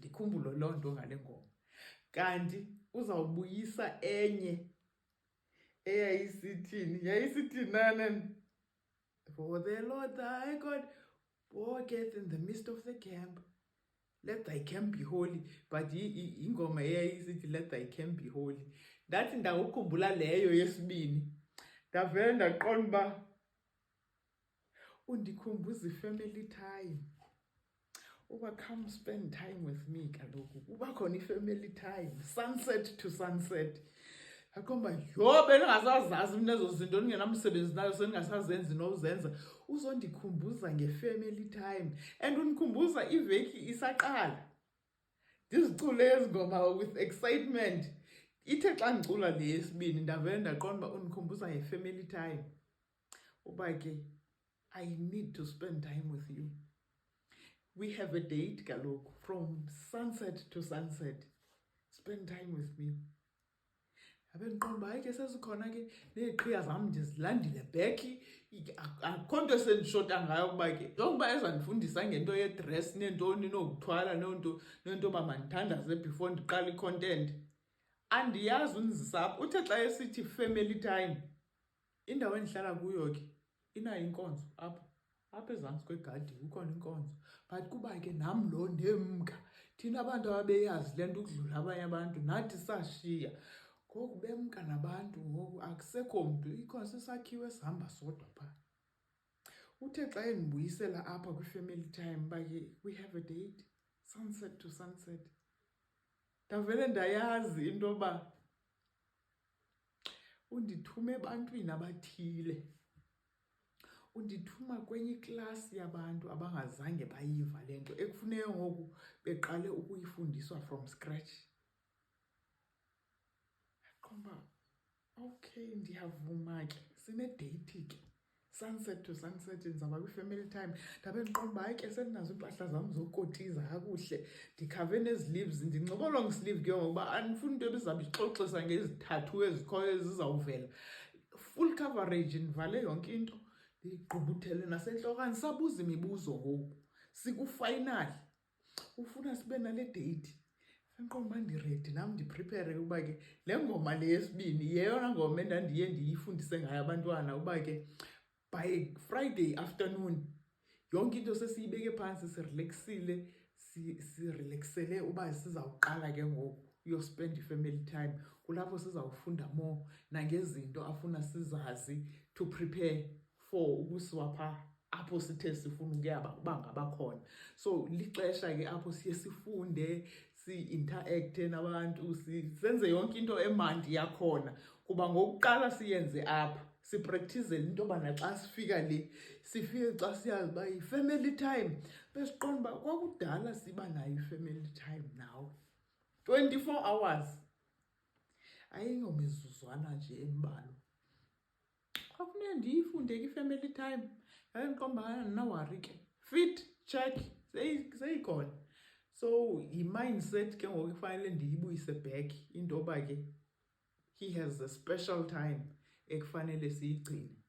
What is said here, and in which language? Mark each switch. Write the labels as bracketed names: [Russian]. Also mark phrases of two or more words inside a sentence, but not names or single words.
[Xhosa] ikhumbule loo nto ngale ngoma. Kanti uzawubuyisa enye yayisithini nana, [English] for the Lord thy God walketh in the midst of the camp, let thy camp be holy. But [Xhosa] ingoma eyayisithi [English] let thy camp be holy. [Xhosa] Ndathi ndawukhumbula leyo yesibini, ndavele ndaqonda uba undikhumbuza [English] family time. Uba come spend time with me kaloku. [Xhosa] Uba khona [English] family time, sunset to sunset. [Xhosa] Akomba yho bendingasazazi mina ezo zinto ndingenamsebenzi nayo sendingasazenzi nozenza. Uzondikhumbuza nge- [English] family time and [Xhosa] undikhumbuza iveki isaqala. Ndizicule ezi ngoma with excitement. Ithe xa ndicula le yesibini ndavele ndaqonda uba undikhumbuza nge- [English] family time. [Xhosa] Uba ke [English] I need to spend time with you. We have a date kaloku from sunset to sunset. Spend time with me. [Xhosa] Abe ndiqonda hayi ke sesikhona ke neeqhiya zam ndizilandile back. Akho nto sendishota ngayo kuba ke njengoba ezandifundisa ngento yedress neentoni nokuthwala nento uba mandithandaze before ndiqala i-content. Andiyazi unzisa apho. Uthe xa esithi [English] family time, [Xhosa] indawo endihlala kuyo ke inayo inkonzo apha ezantsi kwegadi kukhona inkonzo. But kuba ke nam lo ndemka, thina abantu ababeyazi le nto ukudlula abanye abantu nathi sashiya. Ngoku bemka nabantu ngoku akusekho mntu, ikho sisakhiwo esihamba sodwa phaa. Uthe xa endibuyisela apha kwi- [English] family time [Xhosa] uba ke [English] we have a date, sunset to sunset. [Xhosa] Ndavele ndayazi into yoba undithume ebantwini abathile. Undithuma kwenye iklasi yabantu abangazange bayiva le nto ekufuneka ngoku beqale ukuyifundiswa [English] from scratch. [Xhosa] Aqomba okay, ndiyavuma ke sine-date ke, [English] sunset to sunset ndizawuba kwi-family time. [Xhosa] Ndabe ndiqomba hayi ke sendinazo iimpahla zam zokotiza kakuhle, ndikhave nezi-sleeves, ndinxibe [English] long sleeve [Xhosa] ke ngokuba andifuni into ebizawuba ixoxisa ngezithathu ezikhoyo ezizawuvela. [English] Full coverage, [Xhosa] ndivale yonke into, ndigqubuthele nasentloko. Andisabuza imibuzo ngoku, sikufayinali. Ufuna sibe nale date. Ndiqonda uba ndiredi nam ndiprepare ukuba ke le ngoma le yesibini yeyona ngoma endandiye ndiyifundise ngayo abantwana uba ke [English] by Friday afternoon [Xhosa] yonke into sesiyibeke phantsi, sirelaxile, sirelaxele uba sizawuqala ke ngoku uyospend i-family time. Kulapho sizawufunda more nangezinto afuna sizazi [English] to prepare for [Xhosa] ukusiwa phaa apho sithe sifuna uba ngabakhona. So lixesha ke apho siye sifunde, si-interacte nabantu, senze yonke into emandi yakhona. Kuba ngokuqala siyenze apha, sipraktizele into yoba naxa sifika le, sifike xa siyazi uba yi-family time. Besiqonda uba kwakudala siba nayo i- [English] family time [Xhosa] nawe, 24 hours. Ayingomizuzwana nje embalwa. Kwafuneka ndiyifunde ke i- [English] family time. [Xhosa] Yaye ndiqomba andinawari ke, [English] fit check [Xhosa] seyikhona. So yi-mindset ke ngoku kufanele ndiyibuyise back into yoba ke [English] he has a special time [Xhosa] ekufanele siyigcine.